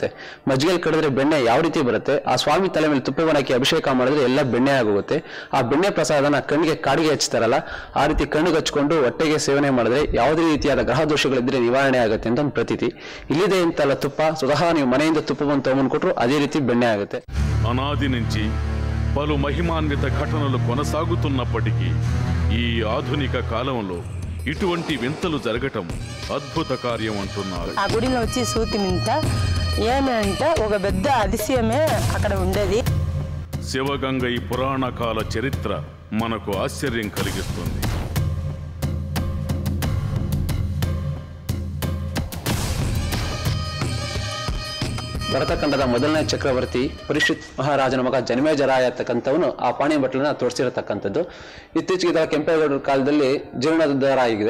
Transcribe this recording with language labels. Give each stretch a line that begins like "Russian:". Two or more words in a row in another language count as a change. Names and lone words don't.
Kannada: ಮಜ್ಜಿಗೆಯಲ್ಲಿ ಕಡಿದ್ರೆ ಬೆಣ್ಣೆ ಯಾವ ರೀತಿ ಬರುತ್ತೆ, ಆ ಸ್ವಾಮಿ ತಲೆ ಮೇಲೆ ತುಪ್ಪವನ್ನು ಹಾಕಿ ಅಭಿಷೇಕ ಮಾಡಿದ್ರೆ ಎಲ್ಲ ಬೆಣ್ಣೆ ಆಗೋಗುತ್ತೆ. ಆ ಬೆಣ್ಣೆ ಪ್ರಸಾದನ ಕಣ್ಣಿಗೆ ಕಾಡಿಗೆ ಹಚ್ತಾರಲ್ಲ, ಆ ರೀತಿ ಕಣ್ಣಿಗೆ ಹಚ್ಕೊಂಡು ಹೊಟ್ಟೆಗೆ ಸೇವನೆ ಮಾಡಿದ್ರೆ ಯಾವುದೇ ರೀತಿಯಾದ ಗ್ರಹ ದೋಷಗಳಿದ್ರೆ ನಿವಾರಣೆ ಆಗುತ್ತೆ ಅಂತ ಒಂದು ಪ್ರತೀತಿ. ಇಲ್ಲಿದೆ ಅಂತಲ್ಲ ತುಪ್ಪ, ಸ್ವತಃ ನೀವು ಮನೆಯಿಂದ ತುಪ್ಪವನ್ನು ತಗೊಂಡು ಕೊಟ್ಟರು ಅದೇ ರೀತಿ ಬೆಣ್ಣೆ ಆಗುತ್ತೆ.
Telugu: అనాది నుంచి పలు మహిమాన్విత ఘటనలు కొనసాగుతున్నప్పటికీ ఈ ఆధునిక కాలంలో ఇటువంటి వింతలు జరగటం అద్భుత కార్యం అంటున్నారు. ఆ గుడిలో వచ్చి సూతి మింత ఏమి అంటే ఒక పెద్ద అతిశయమే అక్కడ ఉండేది. శివగంగై పురాణ కాల చరిత్ర మనకు ఆశ్చర్యం కలిగిస్తుంది.
Kannada: ಭರತಖಂಡದ ಮೊದಲನೇ ಚಕ್ರವರ್ತಿ ಪರೀಕ್ಷಿತ್ ಮಹಾರಾಜನ ಮಗ ಜನ್ಮೇಜರಾಯ ಅಂತಕ್ಕಂಥವನು ಆ ಪಾಣಿ ಬಟ್ಲನ್ನ ತೋರಿಸಿರತಕ್ಕಂಥದ್ದು. ಇತ್ತೀಚೆಗೆ ಇದರ ಕೆಂಪೇಗೌಡರ ಕಾಲದಲ್ಲಿ ಜೀರ್ಣೋದ್ಧಾರ ಆಗಿದೆ.